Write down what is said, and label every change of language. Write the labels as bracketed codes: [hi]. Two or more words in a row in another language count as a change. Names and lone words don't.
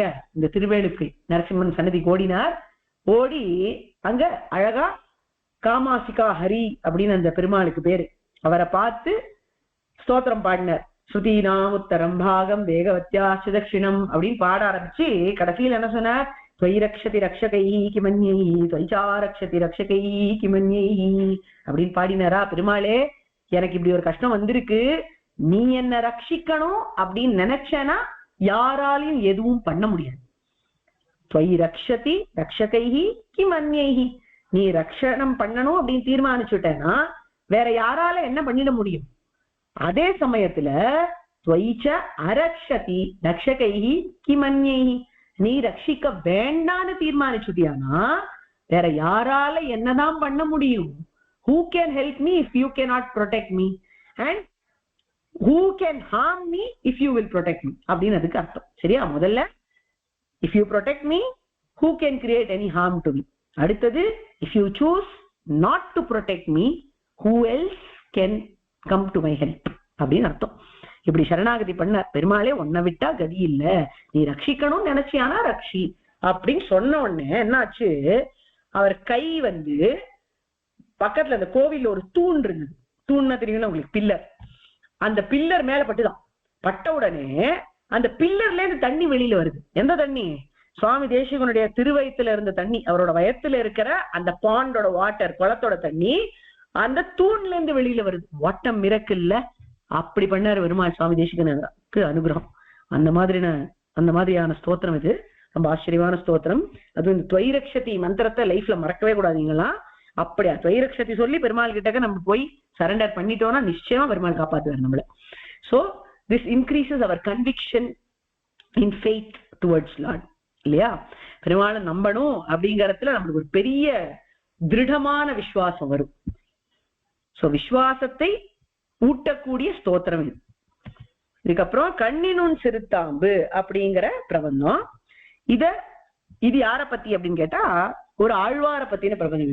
[ta] இந்த திருவேலுக்கு நரசிம்மன் சன்னதி ஓடினார். ஓடி அங்க அழகா காமாசிகா ஹரி அப்படின்னு அந்த பெருமாளுக்கு பேரு. அவரை பார்த்து ஸ்தோத்திரம் பாடினார். [sa] श्रुतीनाम् उत्तरं भागं वेगवत्या सुदक्षिणम् [ta] அப்படின்னு பாட ஆரம்பிச்சு கடைசியில் என்ன சொன்னார்? [sa] त्वयि रक्षति रक्षकैः किमन्यैः त्वयिचा रक्षति रक्षकैः किमन्यैः [ta] அப்படின்னு பாடினாரா பெருமாளே. எனக்கு இப்படி ஒரு கஷ்டம் வந்திருக்கு, நீ என்ன ரட்சிக்கணும் அப்படின்னு நினைச்சேன்னா யாராலையும் எதுவும் பண்ண முடியாது. [sa] त्वयि रक्षति रक्षकैः किमन्यैः, [ta] நீ ரட்சணம் பண்ணணும் அப்படின்னு தீர்மானிச்சுட்டேன்னா வேற யாரால என்ன பண்ணிட முடியும். அதே சமயத்துல [sa] त्वयि च अरक्षति रक्षकैः किमन्यैः, [ta] நீ ரட்சிக்க வேண்டான்னு தீர்மானிச்சுட்டியானா வேற யாரால என்னதான் பண்ண முடியும். [en] who can help me if you cannot protect me and who can harm me if you will protect me [ta] அப்படின்னு அதுக்கு அர்த்தம். சரியா? [en] முதல்ல if you protect me, who can create any harm to me. அடுத்தது if you choose not to protect me, who else can come to my help [ta] அப்படின்னு அர்த்தம். இப்படி சரணாகதி பண்ண பெருமாளே, உன்னை விட்டா கதி இல்ல, நீ ரட்சிக்கணும்னு நினைச்சியானா ரட்சி அப்படின்னு சொன்ன உடனே என்னாச்சு, அவர் கை பக்கத்துல அந்த கோவில்ல ஒரு தூண் இருந்தது. தூண்னா தெரியுங்களா உங்களுக்கு? பில்லர். அந்த பில்லர் மேல பட்டுதான். பட்ட உடனே அந்த பில்லர்ல இருந்து தண்ணி வெளியில வருது. எந்த தண்ணி? சுவாமி தேசிகனுடைய திருவயத்துல இருந்த தண்ணி, அவரோட வயத்துல இருக்கிற அந்த பாண்டோட வாட்டர், குளத்தோட தண்ணி அந்த தூண்ல இருந்து வெளியில வருது. [en] what a miracle [ta] இல்ல? அப்படி பண்ணாரு பெருமாள் சுவாமி தேசிகனுக்கு அனுகிரகம். அந்த மாதிரியான ஸ்தோத்திரம் இது. ரொம்ப ஆச்சரியமான ஸ்தோத்திரம். அது இந்த [sa] त्वयि रक्षति [ta] மந்திரத்தை லைஃப்ல மறக்கவே கூடாதுங்களா. அப்படியா [sa] त्वयि रक्षति [ta] சொல்லி பெருமாள் கிட்டக்க நம்ம போய் சரண்டர் பண்ணிட்டோம்னா நிச்சயமா பெருமாள் காப்பாத்துவார் நம்மள. சோ [en] this increases our conviction in faith towards Lord. [ta] இல்லையா? பெருமாளை நம்பணும் அப்படிங்கறதுல நம்மளுக்கு ஒரு பெரிய திருடமான விசுவாசம் வரும். சோ விசுவாசத்தை ஊட்டக்கூடிய ஸ்தோத்திரம் இது. இதுக்கப்புறம் கண்ணினுன் சிறுத்தாம்பு அப்படிங்கிற பிரபந்தம். இது யார பத்தி அப்படின்னு கேட்டா ஒரு ஆழ்வார பத்தின பிரபந்தம்.